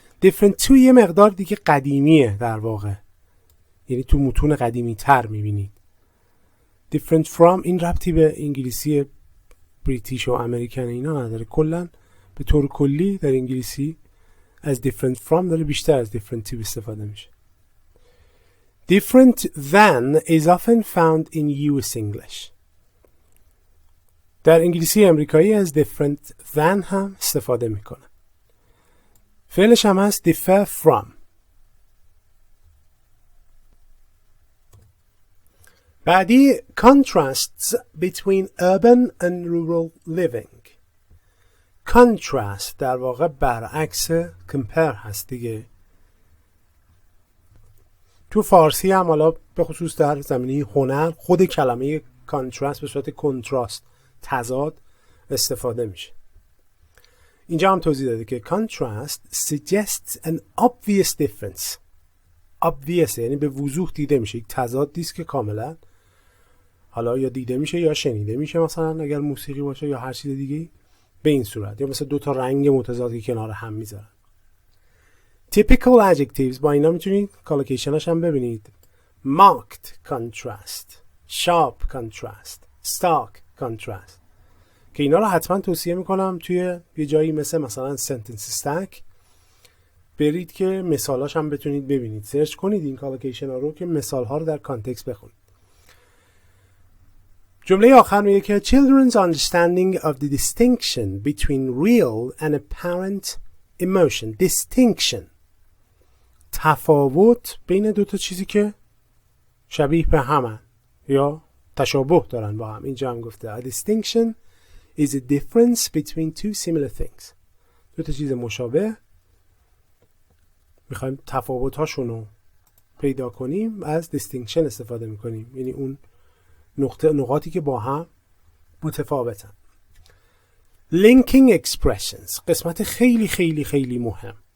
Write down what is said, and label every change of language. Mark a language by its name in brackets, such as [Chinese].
[Persian] different to یه مقدار دیگه قدیمیه در واقع، یعنی تو متون قدیمی تر میبینید. different from این ربطی به انگلیسی بریتیش و امریکن اینا نداره، کلا به طور کلی در انگلیسی از different from داره بیشتر از different to استفاده میشه. [English] different than is often found in US English. [Persian] در انگلیسی امریکایی از [English] different than [Persian] هم استفاده میکنه. فعلش هم هست differ from. بعدی [English] contrasts between urban and rural living. [Persian] contrast در واقع برعکس compare هست دیگه. تو فارسی هم حالا به خصوص در زمینه هنر خود کلمه contrast به صورت کنتراست، تضاد استفاده میشه. اینجا هم توضیح داده که [English] contrast suggests an obvious difference. [Persian] obvious یعنی به وضوح دیده میشه، یک تضاد دیست که کاملا حالا یا دیده میشه یا شنیده میشه، مثلا اگر موسیقی باشه یا هر چیز دیگه به این صورت، یا مثلا دو تا رنگ متضادی کنار هم میذارن. [English] typical adjectives [Persian] با اینا میتونید کالوکیشنش هم ببینید. [English] marked contrast, sharp contrast, stark contrast [Persian] که اینا رو حتما توصیه میکنم توی یه جایی مثلا sentence stack برید که مثالاش هم بتونید ببینید، سرچ کنید این کالوکیشن ها رو که مثال ها رو در کانتکست بخونید. جمله آخر میگه که [English] children's understanding of the distinction between real and apparent emotion. [Persian] distinction، تفاوت بین دو تا چیزی که شبیه به همن یا تشابه دارن با هم. اینجا هم گفته [English] a distinction is a difference between two similar things. [Persian] دو تا چیز مشابه میخوایم تفاوت‌هاشون رو پیدا کنیم، از distinction استفاده میکنیم، یعنی اون نقاطی که با هم متفاوتن. linking expressions، قسمت خیلی خیلی خیلی مهم.